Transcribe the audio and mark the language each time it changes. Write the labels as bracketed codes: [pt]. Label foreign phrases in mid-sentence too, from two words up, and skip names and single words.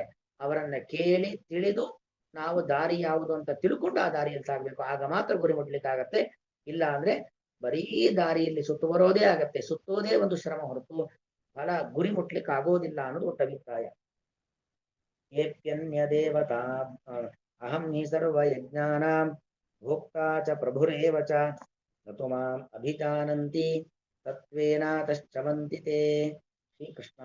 [kn] ಅವರನ್ನ ಕೇಳಿ ತಿಳಿದು ನಾವು ದಾರಿ ಯಾವುದು ಅಂತ ತಿಳ್ಕೊಂಡು ಆ ದಾರಿಯಲ್ಲಿ ಸಾಗ್ಬೇಕು. ಆಗ ಮಾತ್ರ ಗುರಿ ಮುಟ್ಲಿಕ್ಕೆ ಆಗತ್ತೆ. ಇಲ್ಲ ಅಂದ್ರೆ ಬರೀ ದಾರಿಯಲ್ಲಿ ಸುತ್ತುವರೋದೇ ಆಗತ್ತೆ. ಸುತ್ತೋದೇ ಒಂದು ಶ್ರಮ ಹೊರತು ಫಲ ಗುರಿ ಮುಟ್ಲಿಕ್ಕೆ ಆಗೋದಿಲ್ಲ ಅನ್ನೋದು ಒಟ್ಟು ಅಭಿಪ್ರಾಯ. [sa] ಏಪ್ಯನ್ಯ ದೇವತಾ ಅಹಂ ಹಿ ಸರ್ವ ಯಜ್ಞಾನಾಂ ಭೋಕ್ತಾ ಚ ಪ್ರಭುರೇವ ಚ ನತು ಮಾಂ ಅಭಿಜಾನಂತಿ ತತ್ವೇನ ತಶ್ಚವಂತಿ ತೇ. [kn] ಶ್ರೀಕೃಷ್ಣ.